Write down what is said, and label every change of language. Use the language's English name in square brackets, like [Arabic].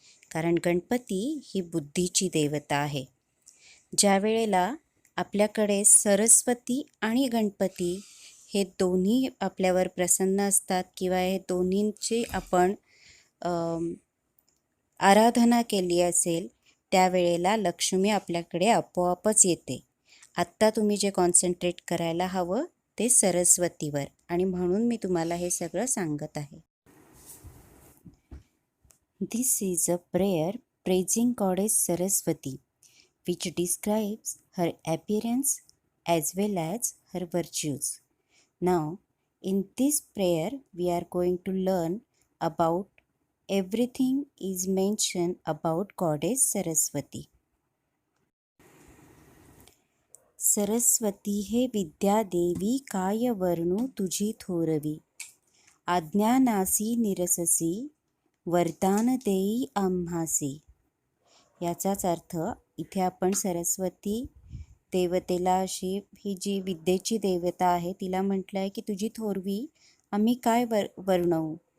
[Marathi] कारण गणपती ही बुद्धीची देवता आहे. ज्या वेळेला आपल्याकडे सरस्वती आणि गणपती हे दोन्ही आपल्यावर प्रसन्न असतात किंवा हे दोन्हींची आपण आराधना केली असेल त्यावेळेला लक्ष्मी आपल्याकडे आपोआपच येते. आत्ता तुम्ही जे कॉन्सन्ट्रेट करायला हवं ते सरस्वतीवर आणि म्हणून मी तुम्हाला हे सगळं सांगत आहे. [English] This is a prayer praising Goddess Saraswati, which describes her appearance as well as her virtues. Now, in this prayer, we are going to learn about everything is mentioned about Goddess Saraswati. [Marathi] Saraswati हे विद्या देवी काय वर्णू तुझी थोरवी, आज्ञानासी निरससी वरदान देई आम्हासी. याचाच अर्थ इथे आपण सरस्वती देवतेला अशी ही जी विद्येची देवता आहे तिला म्हटलं आहे की तुझी थोरवी आम्ही काय वर्णवू.